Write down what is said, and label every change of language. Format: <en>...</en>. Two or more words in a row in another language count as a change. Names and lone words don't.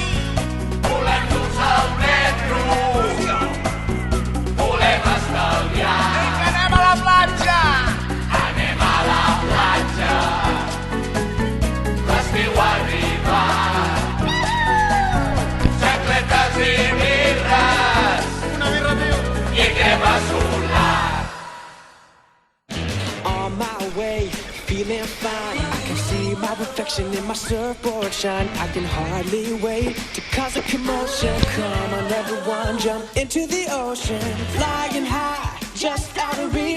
<ca>Volem dur-nos al metro, volem estalviar. Vinga, anem a la platja! Anem a la platja, l'estiu ha arribat. Xacletes i birres, una birra, tio, i crema solar.</ca> <en>On my way, feeling fine. I can see my reflection in my surfboard shine. I can hardly wait to cause a commotion. Come on, everyone, jump into the ocean. Flying high, just out of reach.</en>